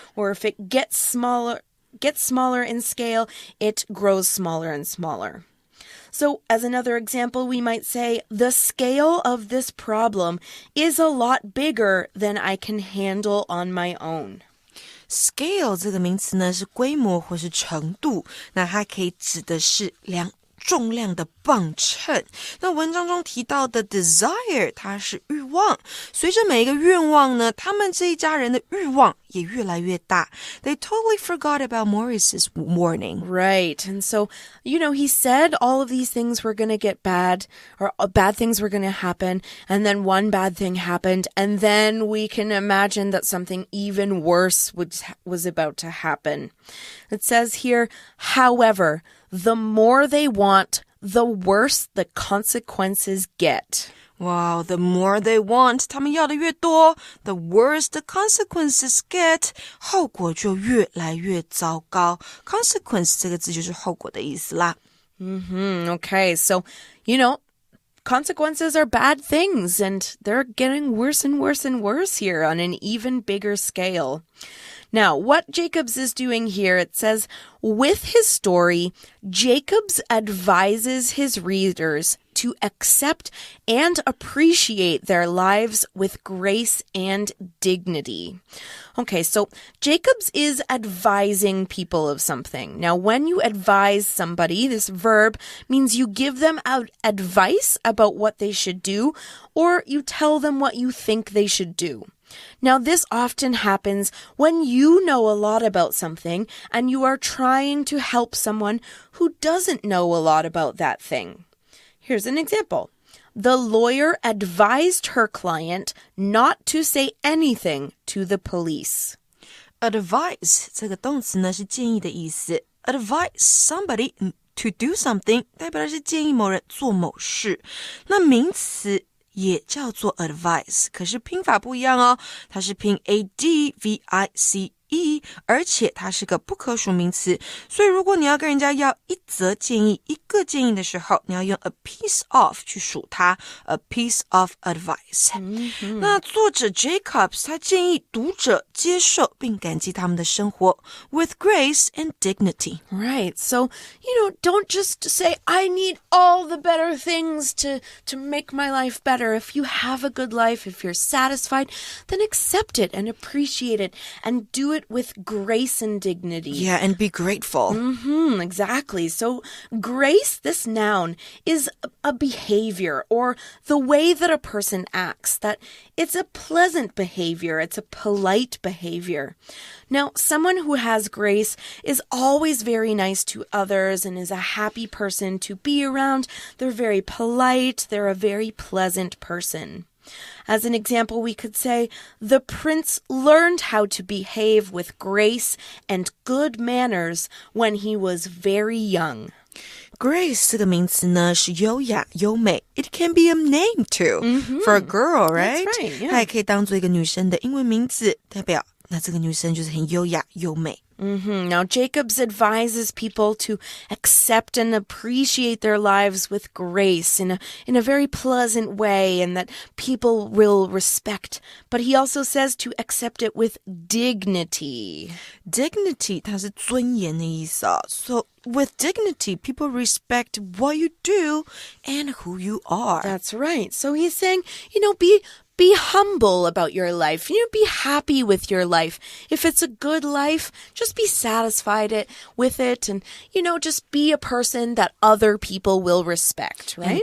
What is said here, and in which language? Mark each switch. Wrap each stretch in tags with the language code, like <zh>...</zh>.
<en>Or if it gets smaller in scale, it grows smaller and smaller. So, as another example, we might say, the scale of this problem is a lot bigger than I can handle on my own.Scale</en> <zh>这个名词呢是规模或是程度，那它可以指的是量重量的磅秤。那文章中提到的 desire 它是欲望，随着每一个愿望呢，他们这一家人的欲望也越来越大。</zh> <en>They totally forgot about Maurice's warning. Right. And so, he said all of these things were going to get bad, or bad things were going to happen, and then one bad thing happened, and then we can imagine that something even worse was about to happen. It says here, however, the more they want, the worse the consequences get. Wow, the more they want,</en> <zh>他们要的越多</zh> <en>the worse the consequences get,</en> <zh>后果就越来越糟糕。 Consequence 这个字就是后果的意思啦。</zh> <en>Okay, so, consequences are bad things, and they're getting worse and worse and worse here on an even bigger scale.Now, what Jacobs is doing here, it says, with his story, Jacobs advises his readers to accept and appreciate their lives with grace and dignity. Okay, so Jacobs is advising people of something. Now, when you advise somebody, this verb means you give them advice about what they should do, or you tell them what you think they should do.Now, this often happens when you know a lot about something and you are trying to help someone who doesn't know a lot about that thing. Here's an example. The lawyer advised her client not to say anything to the police.</en> <zh>Advise 这个动词呢是建议的意思。</zh> <en>Advise somebody to do something</en> <zh>代表的是建议某人做某事。那名词也叫做 advice， 可是拼法不一样哦，它是拼 advice， 而且它是个不可数名词，所以如果你要跟人家要一则建议、一个建议的时候，你要用 a piece of 去数它 ，</zh> <en>a piece of advice。</en> <zh>那作者 Jacobs 他建议读者接受并感激他们的生活</zh> <en>with grace and dignity. Right. So, don't just say, I need all the better things to make my life better. If you have a good life, if you're satisfied, then accept it and appreciate it and do it with grace and dignity. Yeah, and be grateful. Exactly. So grace, this noun, is a behavior or the way that a person acts, that it's a pleasant behavior, it's a polite behavior. Now, someone who has grace is always very nice to others and is a happy person to be around. They're very polite, they're a very pleasant person.As an example, we could say, the prince learned how to behave with grace and good manners when he was very young.</en> <zh>Grace 这个名词呢是优雅、优美。</zh> <en>It can be a name too for a girl, right? That's right, yeah.</en> <zh>它也可以当做一个女生的英文名字，代表那这个女生就是很优雅、优美。</zh> <en>Now, Jacobs advises people to accept and appreciate their lives with grace in a very pleasant way and that people will respect. But he also says to accept it with dignity.</en> <zh>Dignity 它是尊严的意思啊。</zh> <en>So with dignity, people respect what you do and who you are. That's right. So he's saying, be humble about your life. Be happy with your life. If it's a good life, just be satisfied with it and, just be a person that other people will respect, right?</en>